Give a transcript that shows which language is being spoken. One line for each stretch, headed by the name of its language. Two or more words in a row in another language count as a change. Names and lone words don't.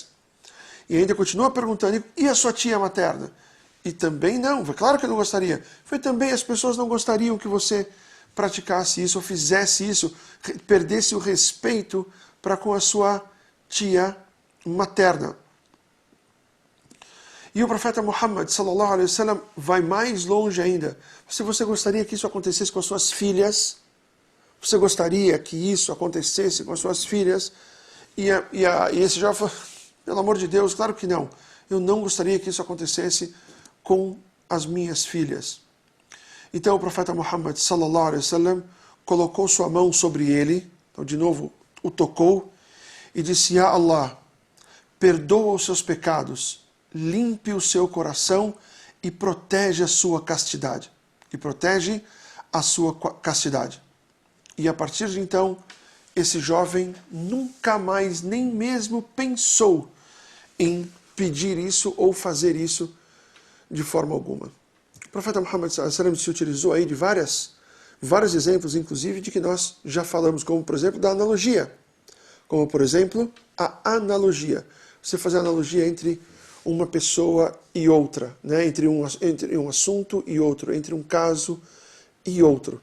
Portuguese: E ainda continua perguntando, e a sua tia materna? E também não, foi claro que eu não gostaria. Foi também, as pessoas não gostariam que você praticasse isso, ou fizesse isso, perdesse o respeito para com a sua tia materna. E o profeta Muhammad,
Arabic: صلى الله عليه وسلم,
Portuguese: vai mais longe ainda. Se você gostaria que isso acontecesse com as suas filhas, você gostaria que isso acontecesse com as suas filhas? E esse jovem falou, pelo amor de Deus, claro que não. Eu não gostaria que isso acontecesse com as minhas filhas. Então o profeta Muhammad,
Arabic: صلى الله عليه وسلم,
Portuguese: colocou sua mão sobre ele, então de novo o tocou, e disse,
Arabic: يا الله,
Portuguese: perdoa os seus pecados, limpe o seu coração e protege a sua castidade. E a partir de então, esse jovem nunca mais, nem mesmo pensou em pedir isso ou fazer isso de forma alguma. O profeta Muhammad
Arabic: صلى الله عليه وسلم
Portuguese: se utilizou aí de vários exemplos, inclusive, de que nós já falamos, como por exemplo da analogia. Como por exemplo, a analogia. Você fazer analogia entre uma pessoa e outra, né? entre um assunto e outro, entre um caso e outro.